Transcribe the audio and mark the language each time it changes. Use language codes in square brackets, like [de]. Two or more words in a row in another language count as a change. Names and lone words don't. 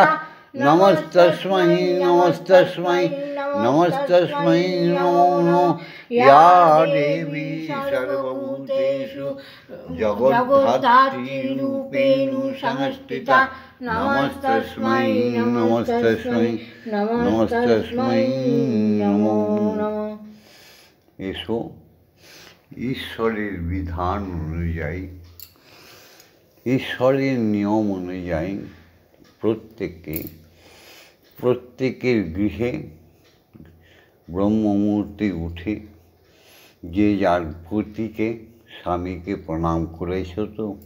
[sa] नमस्तस्मै नमस्तस्मै नमस्तस्मै नमो नमः। या देवी सर्वभूतेषु जगद्धात्रीरूपेण संस्थिता। नमस्तस्मै नमस्तस्मै नमस्तस्मै नमो नमः। [bn] এসো ঈশ্বরের বিধান অনুযায়ী, ঈশ্বরের নিয়ম অনুযায়ী প্রত্যেকের গৃহে ব্রহ্মমূর্তি উঠে যে যার পতিকে স্বামীকে প্রণাম করেছ তো?